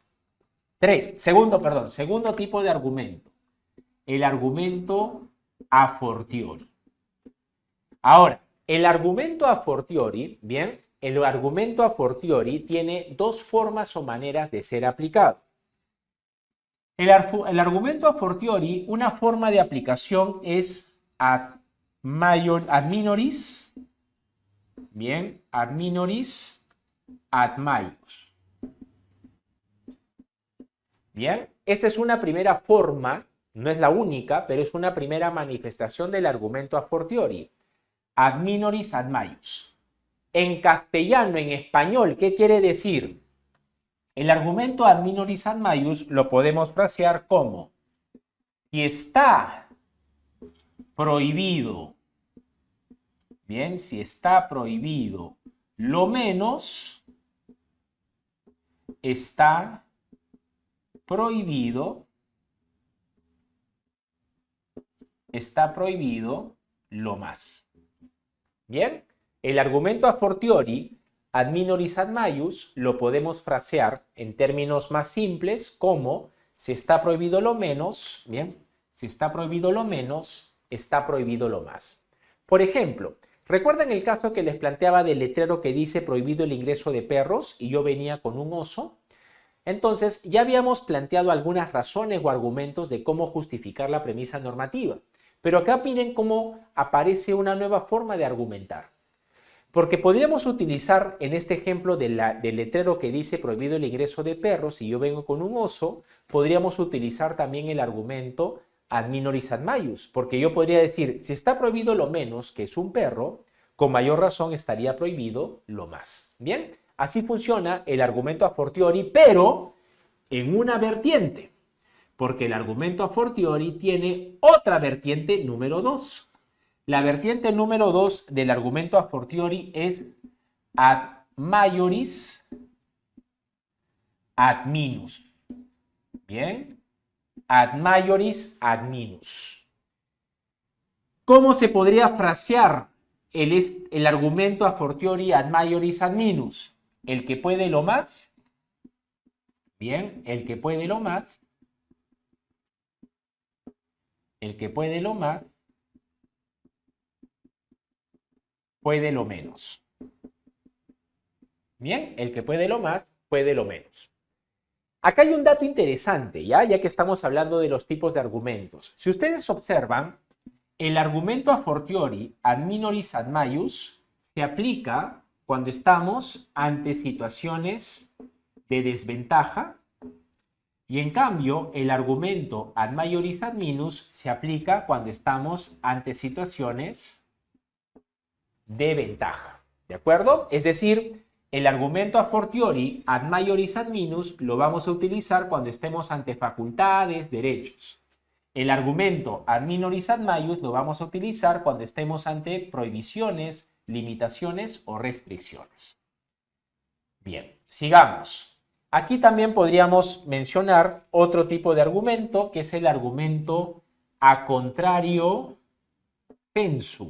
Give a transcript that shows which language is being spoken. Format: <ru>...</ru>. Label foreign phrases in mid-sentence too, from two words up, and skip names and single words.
<es>Segundo tipo de argumento, el argumento</es> <la>a fortiori.</la> <es>Ahora, el argumento</es> <la>a fortiori,</la> <es>bien, el argumento</es> <la>a fortiori</la> <es>tiene dos formas o maneras de ser aplicado. El argumento</es> <la>a fortiori,</la> <es>una forma de aplicación es</es> <la>ad minoris,</la> <es>bien,</es> <la>ad minoris ad maius.</la> <es>Bien, esta es una primera forma, no es la única, pero es una primera manifestación del argumento</es> <la>a fortiori. Ad minoris ad maius.</la> <es>En castellano, en español, ¿qué quiere decir? El argumento</es> <la>ad minoris ad maius</la> <es>lo podemos frasear como: si está prohibido, bien, si está prohibido, lo menos está prohibido lo más. Bien, el argumento</es> <la>a fortiori, ad minoris ad maius,</la> <es>lo podemos frasear en términos más simples como: si está prohibido lo menos, bien, si está prohibido lo menos, está prohibido lo más. Por ejemplo, ¿recuerdan el caso que les planteaba del letrero que dice prohibido el ingreso de perros y yo venía con un oso? Entonces, ya habíamos planteado algunas razones o argumentos de cómo justificar la premisa normativa. Pero acá miren cómo aparece una nueva forma de argumentar. Porque podríamos utilizar en este ejemplo del letrero que dice prohibido el ingreso de perros y yo vengo con un oso, podríamos utilizar también el argumento</es> <la>ad minoris ad maius,</la> <es>porque yo podría decir, si está prohibido lo menos, que es un perro, con mayor razón estaría prohibido lo más. Bien, así funciona el argumento</es> <la>a fortiori,</la> <es>pero en una vertiente, porque el argumento</es> <la>a fortiori</la> <es>tiene otra vertiente número 2. La vertiente número 2 del argumento</es> <la>a fortiori</la> <es>es</es> <la>ad maioris ad minus. Bien, ad maioris ad minus.</la> <es>¿Cómo se podría frasear el argumento</es> <la>a fortiori ad maioris ad minus?</la> <es>El que puede lo más. Bien, el que puede lo más. El que puede lo más puede lo menos. Bien, el que puede lo más puede lo menos. Acá hay un dato interesante, ya que estamos hablando de los tipos de argumentos. Si ustedes observan, el argumento</es> <la>a fortiori ad minoris ad maius</la> <es>se aplica cuando estamos ante situaciones de desventaja y en cambio el argumento</es> <la>ad maioris ad minus</la> <es>se aplica cuando estamos ante situaciones de ventaja. ¿De acuerdo? Es decir, el argumento</es> <la>a fortiori ad maioris ad minus</la> <es>lo vamos a utilizar cuando estemos ante facultades, derechos. El argumento</es> <la>ad minoris ad maius</la> <es>lo vamos a utilizar cuando estemos ante prohibiciones, limitaciones o restricciones. Bien, sigamos. Aquí también podríamos mencionar otro tipo de argumento, que es el argumento</es> <la>a contrario sensu.</la>